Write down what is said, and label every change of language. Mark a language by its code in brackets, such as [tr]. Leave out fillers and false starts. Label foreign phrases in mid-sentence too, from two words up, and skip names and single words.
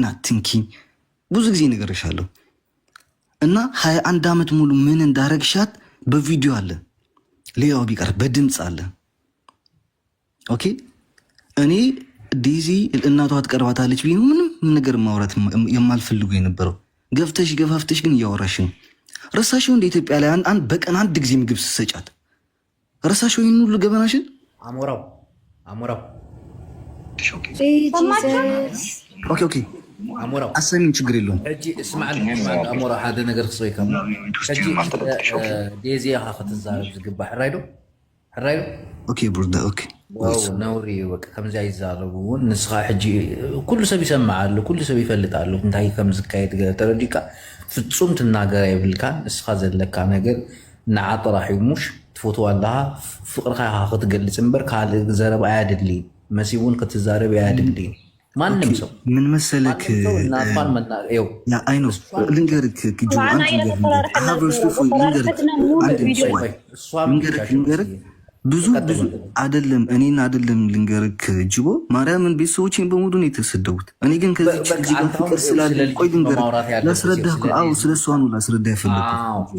[am] አትንኪ ብዙ ጊዜ ነግሬሻለሁ። እና 21 ዓመት ሙሉ ምን እንዳረግሻት በቪዲዮ አለ፣ ሌላው ቢቀር በድምፅ አለ። ኦኬ እኔ ዴዚ እናቷ ትቀርባታለች ቢሆን ምንም ነገር ማውራት የማልፈልጉ የነበረው ገፋፍተሽ ግን እያወራሽ ነው። ረሳሽው እንደ ኢትዮጵያ ላይ በቀን አንድ ጊዜ ምግብ ስትሰጫት ረሳሽው ይህን ሁሉ ገበናሽን። አሞራው ኦኬ አሞራው አሰሚኝ፣ ችግር የለውም። [ti] እጂ እስማዕል አሞራው ሓደ ነገር ክስበይ ከም እጂ ዴዚ ክትዛረብ ዝግባእ ሕራይዶ ኦኬ ብሩዳ ኦኬ ነውሪ በቃ ከምዚ ይዛረቡ እውን ንስኻ ሕጂ ኩሉ ሰብ ይሰማዓሉ፣ ኩሉ ሰብ ይፈልጣሉ እንታይ ከም ዝካየድ ተረዲካ ፍጹም ትናገር የብልካን። ንስኻ ዘለካ ነገር ንዓ ጥራሕ እዩ ሙሽ ትፈትዋ ኣለኻ ፍቅርካ ክትገልፅ እምበር ካልእ ዘረብ ኣያድሊ መሲ እውን ክትዛረብ ኣያድሊ [am] ማንም ሰው ምን መሰለክ ልንገርክ ብዙ አይደለም እኔን አይደለም ልንገርክ ጅቦ ማርያምን ቤተሰቦቼን በሙሉ ነው የተሰደቡት። እኔ ግን ከዚች ልጅ ጋር ፍቅር ስላለ ቆይ ልንገርክ ላስረዳህ እኮ አዎ ስለሷ ነው ላስረዳህ የፈለኩት።